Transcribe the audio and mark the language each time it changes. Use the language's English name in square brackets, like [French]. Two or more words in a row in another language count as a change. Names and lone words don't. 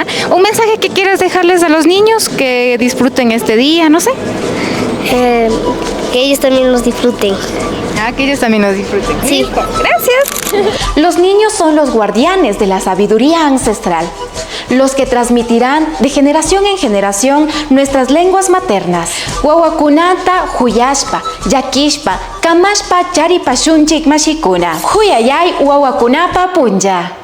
[Spanish] ¿Un mensaje que quieras dejarles a los niños que disfruten este día? No sé. Que ellos también los disfruten. Ah, que ellos también los disfruten. Sí. Listo. Gracias. Los niños son los guardianes de la sabiduría ancestral, los que transmitirán de generación en generación nuestras lenguas maternas. [Quechua] Wawakunata huyashpa, yakishpa, kamashpa charipashunchik mashikuna. Huyayay wawakunapa punja.